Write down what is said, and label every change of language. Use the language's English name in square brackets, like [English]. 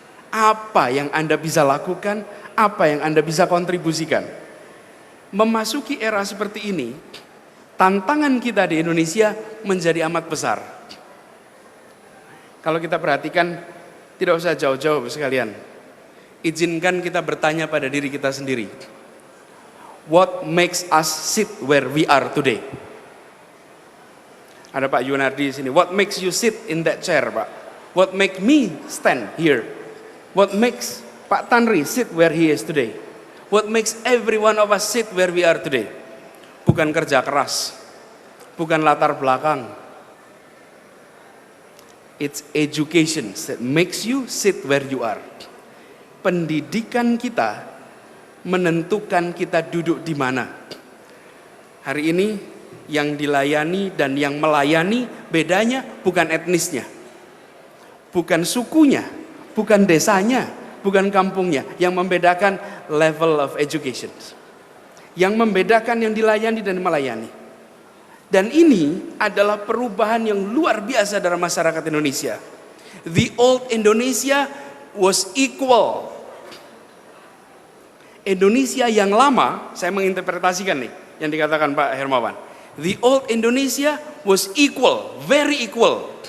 [Indonesian] Apa yang Anda bisa lakukan, apa yang Anda bisa kontribusikan. Memasuki era seperti ini, tantangan kita di Indonesia menjadi amat besar. Kalau kita perhatikan, tidak usah jauh-jauh sekalian. Izinkan kita bertanya pada diri kita sendiri. [English] What makes us sit where we are today? [Indonesian] Ada Pak Yunardi di sini. [English] What makes you sit in that chair, Pak? What make me stand here? What makes Pak Tanri sit where he is today? What makes every one of us sit where we are today? [Indonesian] Bukan kerja keras, bukan latar belakang. [English] It's education that makes you sit where you are. [Indonesian] Pendidikan kita menentukan kita duduk di mana. Hari ini yang dilayani dan yang melayani bedanya bukan etnisnya, bukan sukunya, bukan desanya, bukan kampungnya. Yang membedakan [English] level of education, [Indonesian] yang membedakan yang dilayani dan melayani. Dan ini adalah perubahan yang luar biasa dalam masyarakat Indonesia. [English] The old Indonesia was equal. [Indonesian] Indonesia yang lama, saya menginterpretasikan nih yang dikatakan Pak Hermawan. [English] The old Indonesia was equal, very equal.